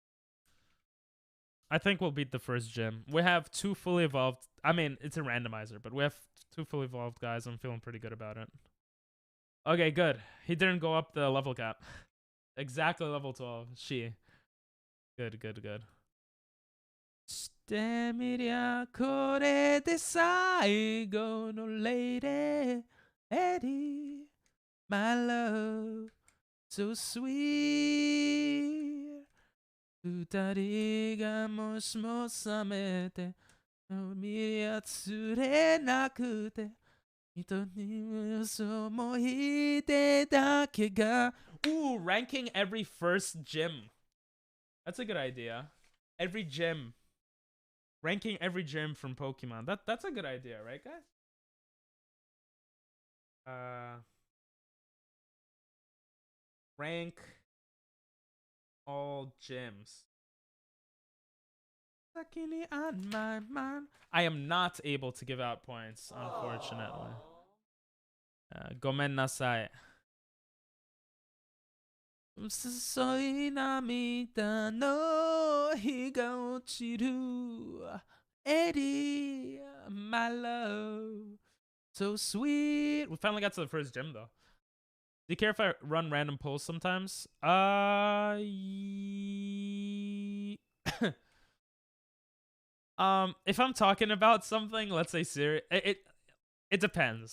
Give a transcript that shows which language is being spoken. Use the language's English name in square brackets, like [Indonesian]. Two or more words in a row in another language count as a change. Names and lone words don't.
[English] I think we'll beat the 1st gym. We have 2 fully evolved, I mean, it's a randomizer, but we have 2 fully evolved guys. I'm feeling pretty good about it. Okay, good. He didn't go up the level cap. Exactly level 12. She. Good. [Japanese] してみりゃこれで最後の [English] lady Eddie, my love, so sweet. [Japanese] 二人がもしも覚めて見りゃ釣れなくて人に嘘もいてだけが [English] Ooh, ranking every first gym. That's a good idea. Every gym. Ranking every gym from Pokemon. That's a good idea, right, guys? Rank all gyms. On my mind. I am not able to give out points, unfortunately. [Japanese] ごめんなさい. 細い涙の日が落ちる [English] Eddie, my love, so sweet. We finally got to the 1st gym though. Do you care if I run random polls sometimes? If I'm talking about something, let's say serious, it depends.